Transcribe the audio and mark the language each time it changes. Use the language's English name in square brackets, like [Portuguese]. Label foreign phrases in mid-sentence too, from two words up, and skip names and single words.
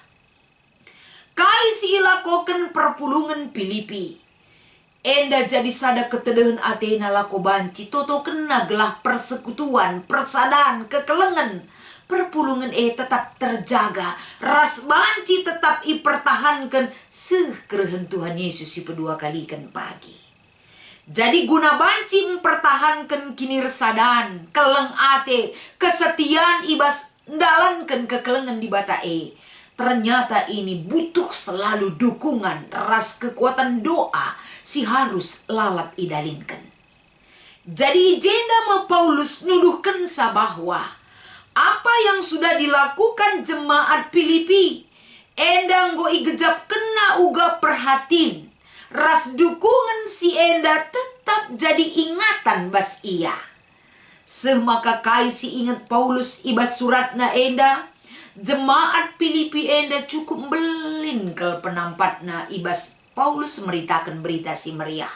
[Batak Karo] Kai si ilakoken perpulungan Filipi. Enda jadi sada ketedehan Athena lako banci toto kena gelah persekutuan, persadaan, kekelengan. Perpulungan tetap terjaga, ras banci tetap ipertahankan sekerehan Tuhan Yesus si kedua kali kan pagi. Jadi guna banci [Indonesian] mempertahankan kinirsadan, keleng ate, kesetiaan [Batak Karo] ibas ndalankan kekelengan [Indonesian] di bata ternyata ini butuh selalu dukungan, [Batak Karo] ras kekuatan doa si harus lalap idalinkan. [Indonesian] Jadi jenda mau Paulus nuduhkan bahwa apa yang sudah dilakukan jemaat Filipi [Batak Karo] endang go igejap kena uga perhatiin, ras dukungan si enda tetap jadi ingatan bas ia. [Indonesian] Semaka kai si ingat Paulus ibas suratna enda, jemaat Filipi enda cukup belin ke penampatna ibas Paulus meritakan berita si meriah.